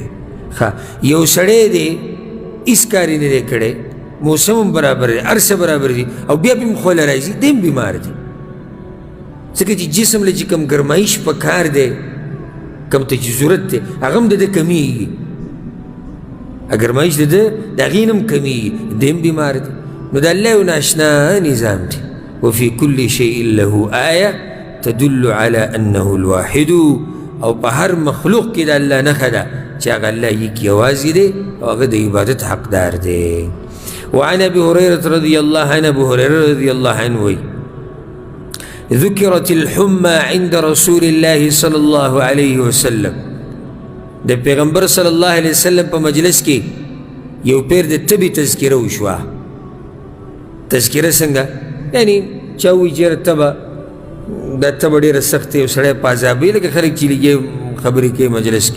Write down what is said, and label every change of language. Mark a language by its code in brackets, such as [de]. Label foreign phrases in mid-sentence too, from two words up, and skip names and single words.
[ps] ښه، یو سړی دی هېڅ کار یې نه دی کړی، موسم هم برابر دی، هر څه برابر دي، او بیا پرې هم خوله راځي، دی هم بیمار دی. ځکه چې جسم له چې کوم ګرمایش په کار دی، کوم ته چې ضرورت دی، هغه هم د ده کمیږي. ګرمایش د ده د هغې نه هم کمیږي، دی هم بیمار دی. نو د الله یو ناشنا نظام دی. [ar] وفي كل شيء له آیه تدل على انه الواحد، [ps] او په هر مخلوق کې د الله نښه ده چې هغه الله یک یوازې دی او هغه د عبادت حقدار دی. [ar] وعن ابي هريره رضي الله عنه، ابو هريره رضي الله عنه وی ذكرت الحمى عند رسول الله صلى الله عليه وسلم، [ps] د پیغمبر [ar] صلی الله علیه وسلم [ps] په مجلس کې یو پیر د تبې تذکره وشوه. تذکره څنګه؟ یعنی چا وایي چې یاره تبه، دا تبه ډېره سخت دی، یو سړی په عذابوي، لکه خلک چې لږې خبرې کوي مجلس کې.